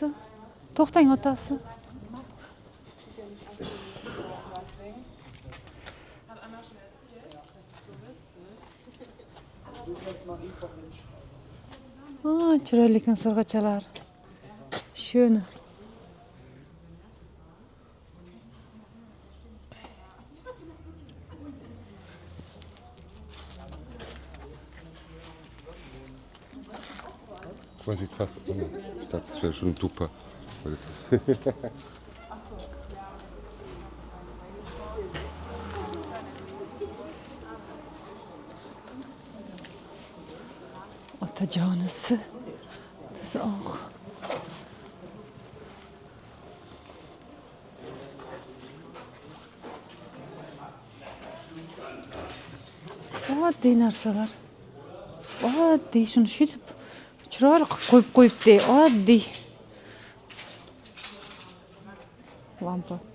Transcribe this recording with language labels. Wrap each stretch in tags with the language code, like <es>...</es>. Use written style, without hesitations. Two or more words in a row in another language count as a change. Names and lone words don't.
<uz>To'xtang, otasi. Chiroyli ekan sirg'achalar.</uz> <de>Schön. Das sieht fast. Ich dachte, das wäre schon super. Weil das ist</de> <uz>Otajonisi.</uz> <de>Das ist auch.</de> <uz>Oddiy narsalar. Oddiy, shuni shu deb chiroyli qilib qo'yibdi. Oddiy. Lampa.</uz>